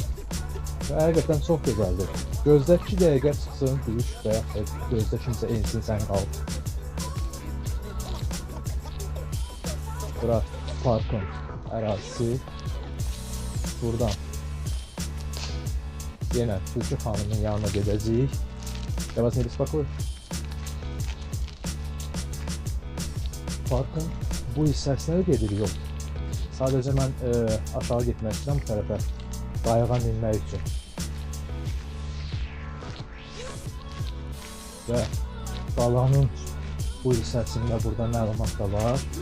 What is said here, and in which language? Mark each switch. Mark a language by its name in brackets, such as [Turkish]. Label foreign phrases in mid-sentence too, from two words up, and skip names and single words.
[Azerbaijani] Həqiqətən çox gözəldir. Gözlə 2 dəqiqə çıxsın, düş və yaxud gözlə kimsə ensin, sən qal. Bura parkın ərazisi. Buradan yenə Tülkü xanımın yanına gedəcəyik. [Russian] Я вас не беспокою. [Azerbaijani] Parkın bu hissəsinə də gedirik yol. Sadəcə mən aşağı getmək istəyirəm bu tərəfə, qayığa minmək üçün. Və qalanın bu hissəsində burada məlumat da var.